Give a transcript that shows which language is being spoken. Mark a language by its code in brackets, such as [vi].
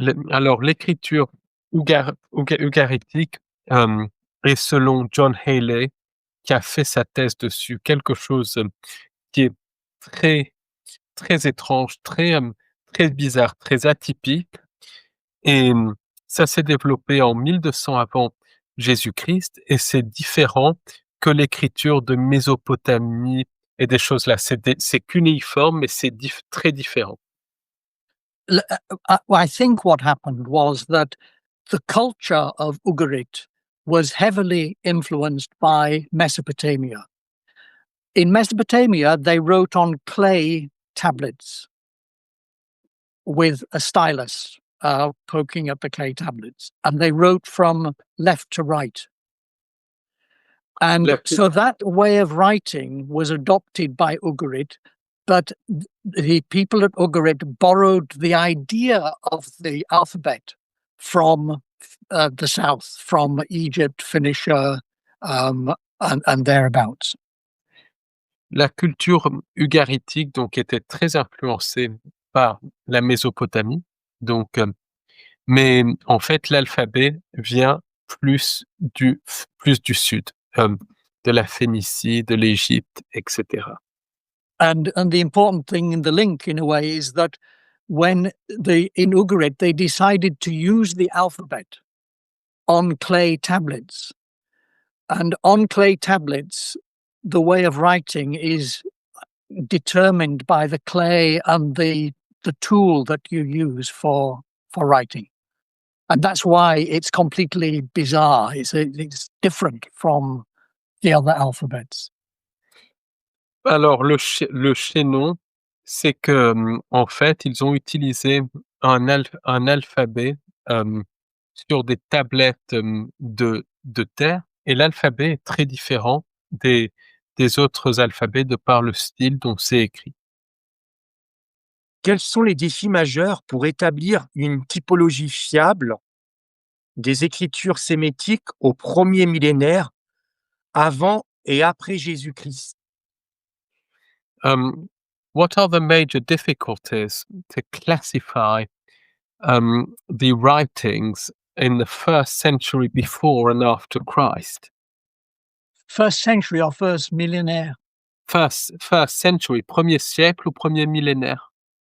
[fr] Alors, l'écriture ugaritique est selon John Healey, qui a fait sa thèse dessus, quelque chose qui est très, très étrange, très bizarre, très atypique. Et ça s'est développé en 1200 avant Jésus-Christ et c'est différent que l'écriture de Mésopotamie et des choses là. C'est cunéiforme, mais c'est très différent. [en] I think what happened was that the culture of Ugarit was heavily influenced by Mesopotamia. In Mesopotamia, they wrote on clay tablets with a stylus poking at the clay tablets, and they wrote from left to right. And so that way of writing was adopted by Ugarit, but the people at Ugarit borrowed the idea of the alphabet from the south, from Egypt, Phoenicia, and thereabouts. [fr] La culture ugaritique donc était très influencée par la Mésopotamie, donc mais en fait l'alphabet vient plus du sud, de la Phénicie, de l'Égypte, etc. [en] And the important thing in the link, in a way, is that when in Ugarit they decided to use the alphabet on clay tablets, and on clay tablets, the way of writing is determined by the clay and the tool that you use for writing. And that's why it's completely bizarre. It's different from the other alphabets. [fr] Alors le chaînon, c'est que en fait ils ont utilisé un alphabet sur des tablettes de terre et l'alphabet est très différent des autres alphabets de par le style dont c'est écrit. Quels sont les défis majeurs pour établir une typologie fiable des écritures sémitiques au premier millénaire avant et après Jésus-Christ? [en] What are the major difficulties to classify the writings in the first century before and after Christ? First century or first millénaire? First century, [fr] premier siècle ou premier millénaire?